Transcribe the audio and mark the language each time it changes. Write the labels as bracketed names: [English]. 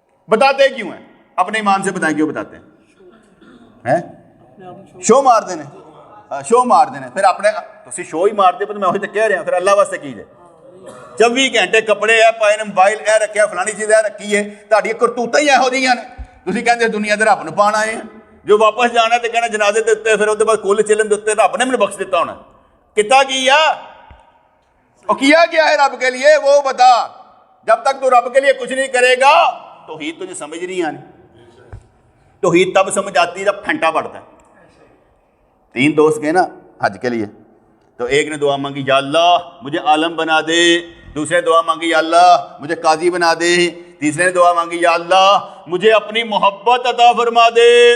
[Urdu] بتاتے کیوں ہیں؟ اپنے ایمان سے بتائیں کیوں بتاتے ہیں؟ شو مار دینے, شو مار دینے. پھر اپنے تو شو ہی مار دے, میں وہی تو کہہ رہا ہوں, پھر اللہ واسطے کیجئے. [Punjabi] 24 گھنٹے کپڑے ہے پائے, موبائل اے رکھے, فلانی چیز اے رکھی ہے, تہاڈی کرتوتاں ہی ਇਹੋ ਜਿਹੀਆਂ ਨੇ. ਤੁਸੀਂ ਕਹਿੰਦੇ ਦੁਨੀਆ ਦੇ ਰੱਬ ਨੂੰ ਪਾਣ ਆਏ ਆ, ਜੋ ਵਾਪਸ ਜਾਣਾ ਤੇ ਕਹਿਣਾ ਜਨਾਜ਼ੇ ਦੇ ਉੱਤੇ, ਫਿਰ ਉਹਦੇ ਬਾਅਦ ਕੁੱਲ ਚੱਲਣ ਦੇ ਉੱਤੇ ਰੱਬ ਨੇ ਮੈਨੂੰ ਬਖਸ਼ ਦਿੱਤਾ ਹੋਣਾ. ਕੀਤਾ ਕੀ ਆ? [Urdu] اور کیا کیا ہے رب کے لیے وہ بتا. جب تک تو رب کے لیے کچھ نہیں کرے گا توحید تجھے سمجھ نہیں آنی. توحید تب سمجھ آتی ہے جب پھنٹا پڑتا ہے. 3 دوست گئے نا حج کے لیے, تو ایک نے دعا مانگی یا اللہ مجھے عالم بنا دے, دوسرے نے دعا مانگی یا اللہ مجھے قاضی بنا دے, تیسرے نے دعا مانگی یا اللہ مجھے اپنی محبت عطا فرما دے.